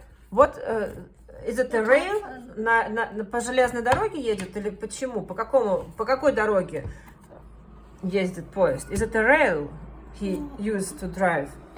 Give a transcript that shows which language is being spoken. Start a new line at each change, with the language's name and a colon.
English: Вот, is it a rail?
Russian: По железной дороге едет или почему? По какой дороге ездит поезд?
English: Is it a rail he used to drive?